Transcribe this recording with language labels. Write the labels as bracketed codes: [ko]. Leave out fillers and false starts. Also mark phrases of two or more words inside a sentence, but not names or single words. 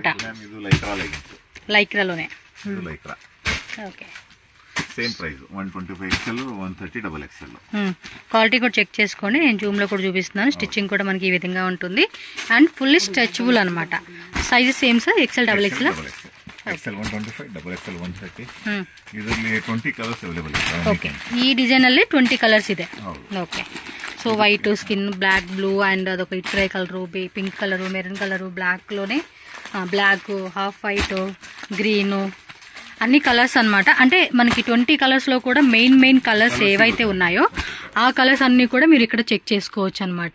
[te] లైక్రాలోనే. ఓకే, సేమ్ ప్రైస్ 125 ఎక్సెల్, 130 [en] double XL. [te] క్వాలిటీ కూడా చెక్ చేసుకోండి, నేను జూమ్ లో కూడా చూపిస్తున్నాను. స్టిచ్చింగ్ కూడా మనకి ఈ విధంగా ఉంటుంది. [en] and fully stretchable [te] అనమాట. [en] sizes same [te] సార్? ఎక్సెల్, [en] double XL. [te] ఎక్సెల్ 125, [en] double XL [te] 130. [kn] ಇದರಲ್ಲಿ 20 [en] colors available [kn] ಇದೆ. [te] ఓకే, ఈ డిజైన్ ಅಲ್ಲಿ 20 కలర్స్ ಇದೆ. ఓకే, సో [en] white, skin, black, blue and [te] అదొక ఇట్రై కలరు, పింక్ కలరు, మెరూన్ కలరు, బ్లాక్ లోనే బ్లాక్, [en] half white, green, [te] అన్ని కలర్స్ అన్నమాట. అంటే మనకి 20 కలర్స్ లో కూడా [en] main colors [te] ఏవైతే ఉన్నాయో ఆ కలర్స్ అన్ని కూడా మీరు ఇక్కడ చెక్ చేసుకోవచ్చు అనమాట.